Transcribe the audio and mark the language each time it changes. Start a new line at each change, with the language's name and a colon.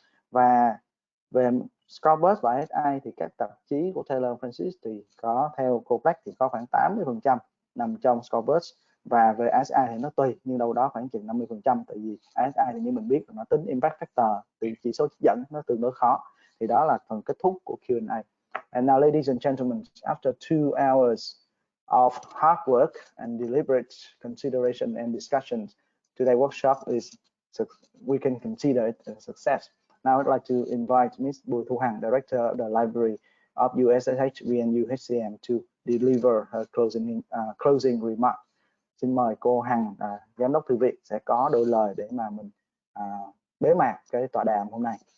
Vietnamese: Và về Scopus và SI thì các tạp chí của Taylor Francis thì có, theo cô Cách thì có khoảng 80% nằm trong Scopus, và về SI thì nó tùy, nhưng đâu đó khoảng chừng 50%, tại vì SI thì như mình biết nó tính impact factor, thì chỉ số dẫn nó tương đối khó. Thì đó là phần kết thúc của Q&A.
English: And now, ladies and gentlemen, after 2 hours of hard work and deliberate consideration and discussion, today's workshop we can consider it a success. Now I'd like to invite Ms. Bùi Thu Hằng, Director of the Library of USSH VNU HCM, to deliver her closing remark.
Vietnamese: Xin mời cô Hằng, Giám đốc Thư viện, sẽ có đôi lời để mà mình bế mạc cái tọa đàm hôm nay.